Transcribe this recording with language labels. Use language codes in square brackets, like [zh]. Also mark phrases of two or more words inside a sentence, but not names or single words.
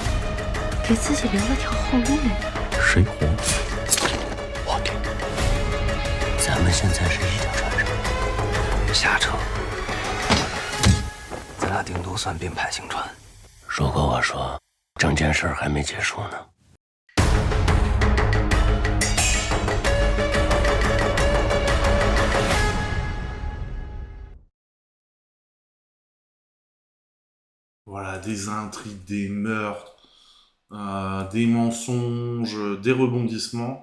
[zh] 给自己留了条后路。谁活？我定。咱们现在是一条船上。下车，咱俩顶多算并排行船。如果我说整件事还没结束呢？ [fr] Voilà, des intrigues, des meurtres, des mensonges, des rebondissements.